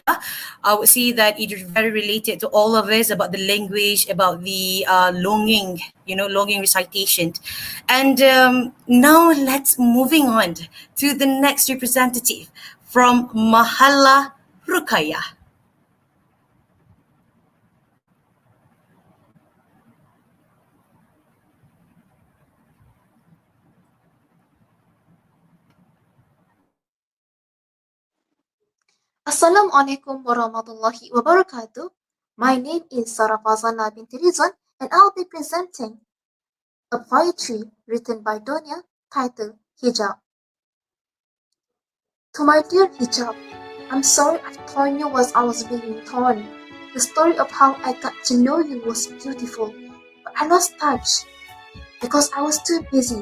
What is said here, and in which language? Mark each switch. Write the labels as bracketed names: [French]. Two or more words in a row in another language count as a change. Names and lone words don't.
[English] I would say that it is very related to all of us about the language, about the longing recitation. And now let's moving on to the next representative from Mahallah Rukaya. [Arabic] Assalamualaikum warahmatullahi wabarakatuh. [English] My name is Sarah Fazana binti Rizwan and I'll be presenting a poetry written by Donia titled Hijab. To my dear Hijab, I'm sorry I've torn you as I was being torn. The story of how I got to know you was beautiful, but I lost touch because I was too busy.